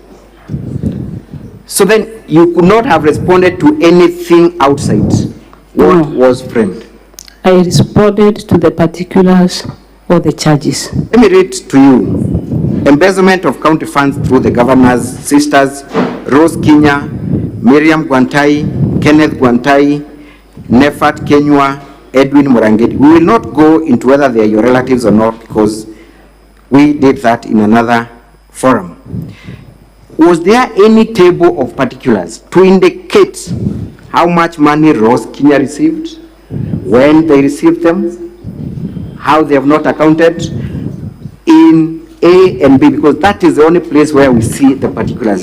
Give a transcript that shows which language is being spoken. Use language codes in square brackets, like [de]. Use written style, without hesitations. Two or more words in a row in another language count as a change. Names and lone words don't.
[en] So then you could not have responded to anything outside what was framed. I responded to the particulars or the charges. Let me read to you. Embezzlement of county funds through the governor's sisters, Rose Kinya, Miriam Gwantai, Kenneth Gwantai, Nefat Kenywa, Edwin Murangedi. We will not go into whether they are your relatives or not, because we did that in another forum. Was there any table of particulars to indicate how much money Rose Kinya received, when they received them, how they have not accounted in A and B, because that is the only place where we see the particulars?